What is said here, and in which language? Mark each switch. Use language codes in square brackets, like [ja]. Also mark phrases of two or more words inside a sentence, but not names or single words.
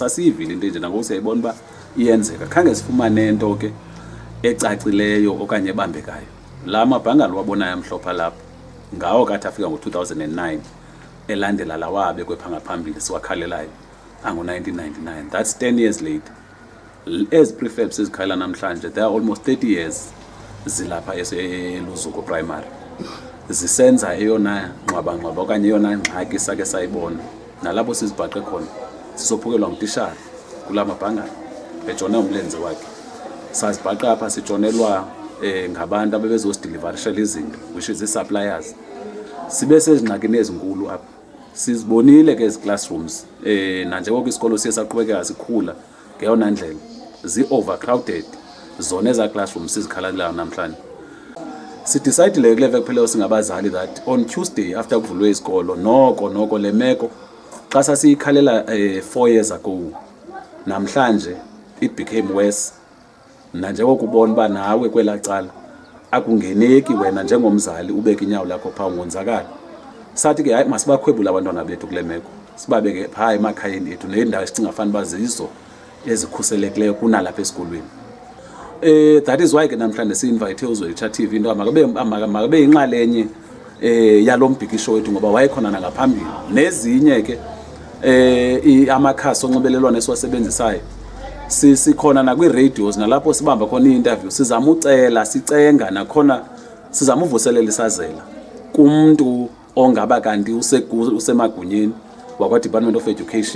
[xh] Sasiyivile into enje nangoku siyayibona uba iyenzeka khange sifumane nto ke ecacileyo okanye ebambekayo. La mabhangalo wabonayo amhlopha lapha ngawo kathi afika ngo-2009 elandela lawa abekwe pha ngaphambili siwakhalelayo ango-1999. [en] That's 10 years later. As prefabs [xh] ezikhala namhlanje [en] they are almost 30 years [xh] zilapha eluzuko primary zisenza eyona nqwaba okanye eyona ngxaki sake sayibona. Nalapho sizibhaqe khona sisophukelwa ngutishara kula mabhangalo ejona umlenze wakhe. Sazibhaqa apha sijonelwa ngabantu abebezosidelivashela izinto [en] which is [xh] i-suppliers. Sibe sezingxakini ezinkulu apha. Sizibonile ke ezi classrooms nanjengoko isikolo siye saqhubekeka sikhula ngeyona ndlela zi-overcrowded zona eza classrooms sizikhalelayo namhlanje. Sidecide kule veki phela singabazali [en] that on Tuesday after [xh] kuvulwe isikolo noko le meko xa sasiyikhalela [en] 4 years ago [xh] namhlanje [en] it became worse. [xh] Nanjengoko ubona uba nawe kwela cala akungeneki wena njengomzali ubeke inyawo lakho phaa ngonzakala. Sathi ke hayi masibakhwebule abantwana bethu kule meko sibabeke phaa emakhayeni ethu neendawo esicinga fanele uba zizo ezikhuselekileyo kunalapha esikolweni. [en] That is why [xh] ke namhlanje si-invite uZwelitsha TV into makabe yinxalenye yalo mbhikisho wethu ngoba wayekhona nangaphambili nezinye ke amakhasi onxibelelwano esiwasebenzisayo. Sikhona nakwi-radios nalapho sibamba khona i-interview sizama ucela sicenga nakhona sizama uvuselela isazela kumntu ongaba kanti usemagunyeni wakwa-Department of Education.